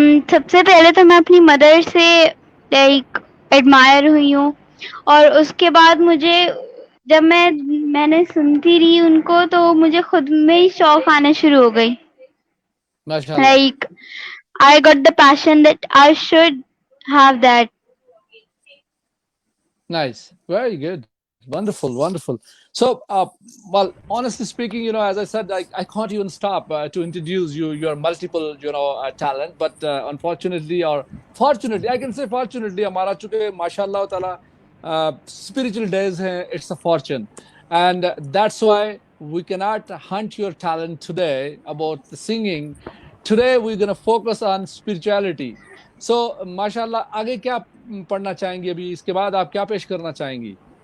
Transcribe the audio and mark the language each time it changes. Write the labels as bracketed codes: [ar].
[ur] سب سے پہلے تو میں اپنی مدر سے لائک ایڈمائر ہوئی ہوں اور اس کے بعد مجھے جب میں نے سنتی رہی ان کو تو مجھے خود میں ہی شوق آنا شروع ہو گئی. ماشاءاللہ. [en] Like I got the passion that I should have that. Nice. Very good. Wonderful, wonderful. So, well, honestly speaking, you know, as I said, I can't even stop to introduce your multiple, you know, talent. But unfortunately, or fortunately, I can say fortunately, [ur] हमारा चूँकि माशाल्लाह ताला [en] spiritual days हैं, it's a fortune, and that's why we cannot hunt your talent today about the singing. Today we're going to focus on spirituality. [ur] So, माशाल्लाह आगे क्या पढ़ना चाहेंगी ابھی اس کے بعد آپ کیا پیش کرنا چاہیں گی؟